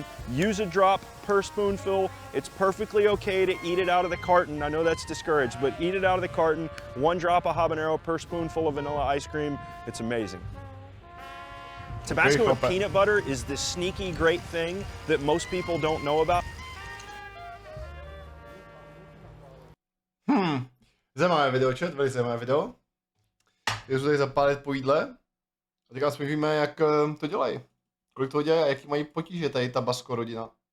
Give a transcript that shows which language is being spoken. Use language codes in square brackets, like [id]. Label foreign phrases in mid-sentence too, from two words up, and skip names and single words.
[en] Use a drop per spoonful. It's perfectly okay to eat it out of the carton. I know that's discouraged, but eat it out of the carton. 1 drop of habanero per spoonful of vanilla ice cream. It's amazing. Tabasco with peanut butter is this sneaky great thing that most people don't know about. [cs] Zajímavé video, chat, velice zajímavé video. Je to tady zapálit po jídle. A teďka aspoň víme, jak to dělají. Kolik toho dělají a jaký mají potíže tady Tabasco rodina.